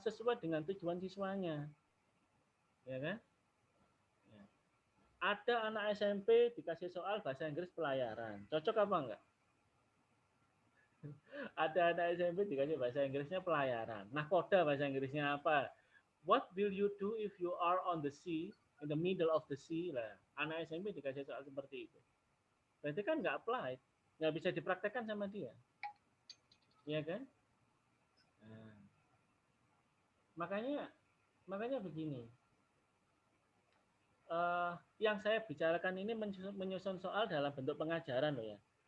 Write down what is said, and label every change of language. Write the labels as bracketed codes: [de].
[id] Sesuai dengan tujuan siswanya. Ya kan? Ya. Ada anak SMP dikasih soal bahasa Inggris pelayaran. Cocok apa enggak? Ada anak SMP dikasih bahasa Inggrisnya pelayaran. Nahkoda bahasa Inggrisnya apa? [en] What will you do if you are on the sea, in the middle of the sea? [id] Lah, anak SMP dikasih soal seperti itu. Berarti kan nggak applied, nggak bisa dipraktekkan sama dia. Iya kan? Nah, makanya begini. Yang saya bicarakan ini menyusun soal dalam bentuk pengajaran loh ya.